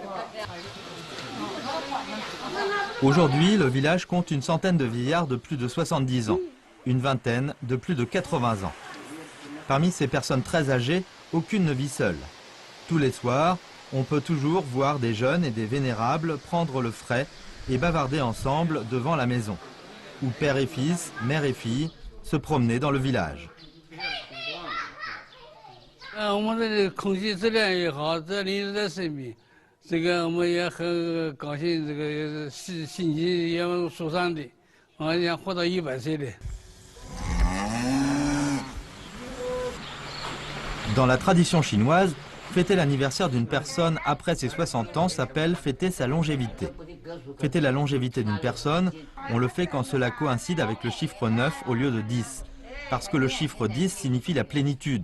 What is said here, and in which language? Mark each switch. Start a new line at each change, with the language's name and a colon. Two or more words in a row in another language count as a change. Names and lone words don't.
French: Aujourd'hui, le village compte une centaine de vieillards de plus de 70 ans, une vingtaine de plus de 80 ans. Parmi ces personnes très âgées, aucune ne vit seule. Tous les soirs, on peut toujours voir des jeunes et des vénérables prendre le frais et bavarder ensemble devant la maison, ou père et fils, mère et fille, se promener dans le village.
Chinese: 我们这里空气质量也好，这邻居在身边，这个我们也很高兴，这个心情也舒畅的，我想活到100岁的。
French: Dans la tradition chinoise, fêter l'anniversaire d'une personne après ses 60 ans s'appelle fêter sa longévité. Fêter la longévité d'une personne, on le fait quand cela coïncide avec le chiffre 9 au lieu de 10, parce que le chiffre 10 signifie la plénitude.